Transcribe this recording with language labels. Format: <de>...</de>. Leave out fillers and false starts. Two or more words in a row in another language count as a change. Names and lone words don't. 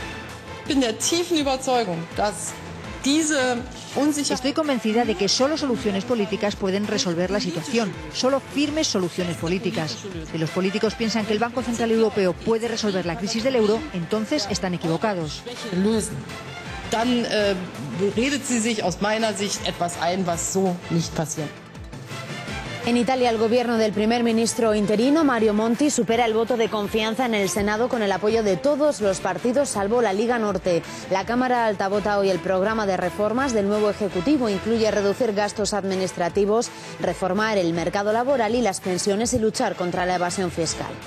<es>Estoy convencida de que solo soluciones políticas pueden resolver la situación, solo firmes soluciones políticas. Si los políticos piensan que el Banco Central Europeo puede resolver la crisis del euro, entonces están equivocados.</es> <de>Dann redet sie sich aus meiner Sicht etwas ein, was so nicht passiert.</de> <es>En Italia, el gobierno del primer ministro interino, Mario Monti, supera el voto de confianza en el Senado con el apoyo de todos los partidos, salvo la Liga Norte. La Cámara Alta vota hoy el programa de reformas del nuevo Ejecutivo. Incluye reducir gastos administrativos, reformar el mercado laboral y las pensiones y luchar contra la evasión fiscal.</es>